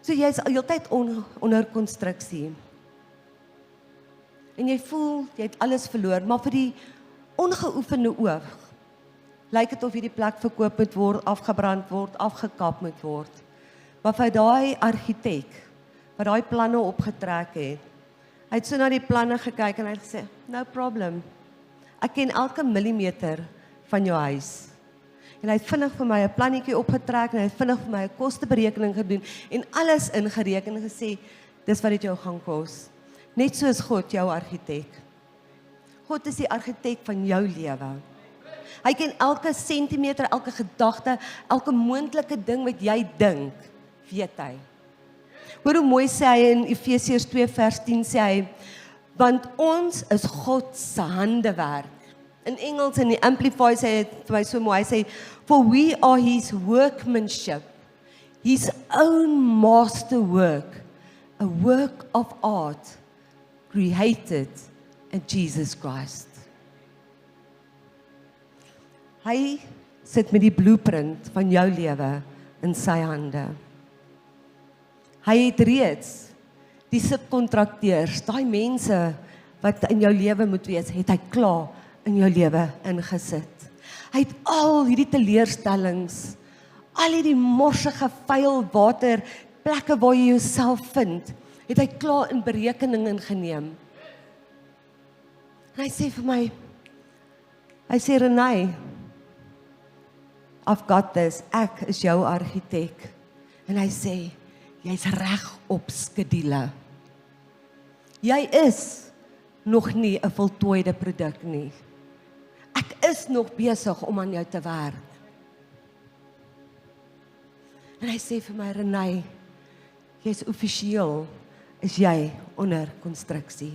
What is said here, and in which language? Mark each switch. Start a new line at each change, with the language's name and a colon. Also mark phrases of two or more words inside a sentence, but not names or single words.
Afrikaans: So jy is heeltyd onder konstruksie. En jy voel, jy het alles verloor, maar vir die ongeoefende oog, lyk dit of hierdie plek verkoop moet word, afgebrand word, afgekap moet word. Maar vir daai argitek, wat daai planne opgetrek het, hy het so na die planne gekyk en hy het gesê,
English: no problem,
Afrikaans: ek ken elke millimeter van jou huis. En hy het vinnig vir my 'n plannetjie opgetrek en hy het vinnig vir my 'n kosteberekening gedoen en alles ingereken en gesê, dis wat dit jou gaan kos. Net soos God jou argitek. God is die argitek van jou lewe. Hy ken elke sentimeter, elke gedagte, elke moontlike ding wat jy dink, weet hy. Hoor hoe mooi sê hy in Efesiërs 2 vers 10 sê hy, want ons is God se handewerk. In Engels in die Amplify sê hy vir my so mooi, hy sê,
English: for we are his workmanship, his own masterwork, a work of art, created in Jesus Christ.
Afrikaans: Hy sit met die blueprint van jou lewe in sy hande. Hy het reeds die subkontrakteurs, daai mense wat in jou lewe moet wees, het hy klaar in jou lewe ingesit. Hy het al hierdie teleurstellings, al hierdie morsige, vuil water, plekke waar jy jouself vind, het hy klaar in berekening ingeneem. En hy sê vir my, hy sê Renay,
English: I've got this,
Afrikaans: ek is jou argitek. En hy sê, jy's reg op skedule. Jy is nog nie 'n voltooide produk nie. Ek is nog besig om aan jou te werk. En hy sê vir my, Renay, jy's offisieel, is jy onder konstruksie.